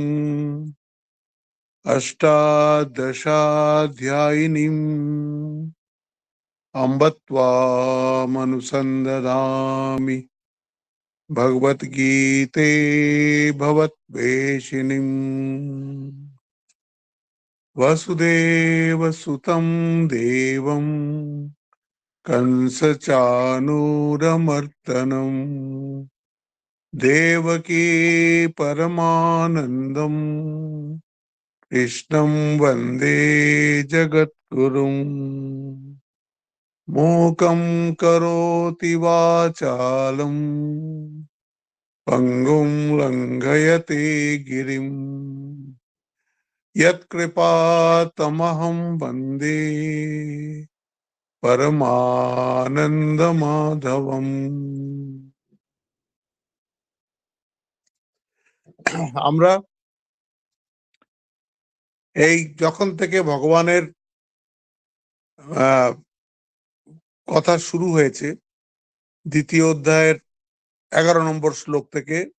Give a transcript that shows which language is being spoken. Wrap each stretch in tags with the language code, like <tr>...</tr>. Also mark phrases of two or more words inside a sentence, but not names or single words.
<sa>অষ্টাদশাধ্যায়িনীম অম্ব ত্বামনুসন্দধামি ভগবদ্গীতে ভবদ্বেষিণীম वसुदेवसुतं देवं कंसचाणूरमर्दनं देवकी परमानन्दं कृष्णं वन्दे जगद्गुरुं मूकं करोति वाचालं पङ्गुं लङ्घयते गिरिं यत्कृपातमहं वन्दे পরমানন্দমাধবম।</sa> <bn>আমরা এই যখন থেকে ভগবানের কথা শুরু হয়েছে দ্বিতীয় অধ্যায়ের 11 নম্বর শ্লোক থেকে,</bn>